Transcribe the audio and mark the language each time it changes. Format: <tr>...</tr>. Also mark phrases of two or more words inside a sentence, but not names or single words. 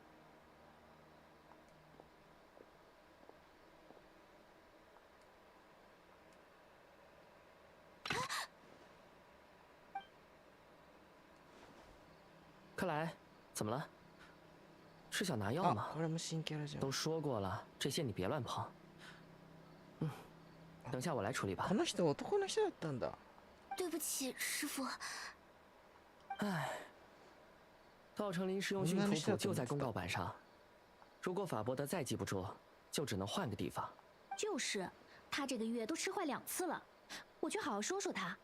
<zh>克莱，怎么了？是想拿药吗？</zh> <ja>これも新キャラじゃん。</ja> <zh>都说过了，这些你别乱碰。等下我来处理吧。</zh> <ja>この人男の人だったんだ。</ja> <zh>对不起，师傅。唉，稻城临时用训图谱就在公告板上，如果法伯德再记不住，就只能换个地方。就是，他这个月都吃坏2次了，我去好好说说他。</zh>